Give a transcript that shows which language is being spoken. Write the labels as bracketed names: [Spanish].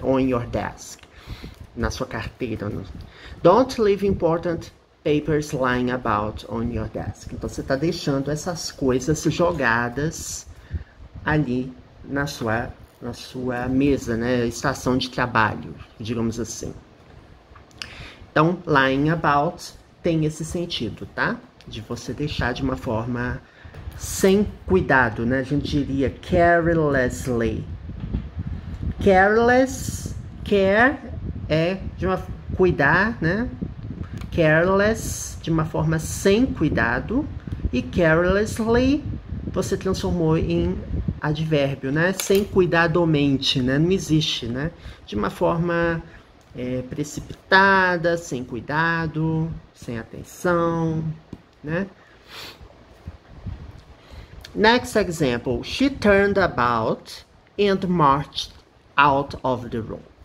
[English] On your desk, [Portuguese] na sua carteira. [English] Don't leave important papers lying about on your desk. [Portuguese] Então, você está deixando essas coisas jogadas ali na sua mesa, né? Estação de trabalho, digamos assim. Então, lying about tem esse sentido, tá? De você deixar de uma forma sem cuidado, né? A gente diria carelessly. Careless, care é de uma cuidar, né? Careless, de uma forma sem cuidado. E carelessly, você transformou em advérbio, né? Sem cuidadosamente, né? Não existe, né? De uma forma precipitada, sem cuidado, sem atenção, né? [English] Next example. She turned about and marched out of the room.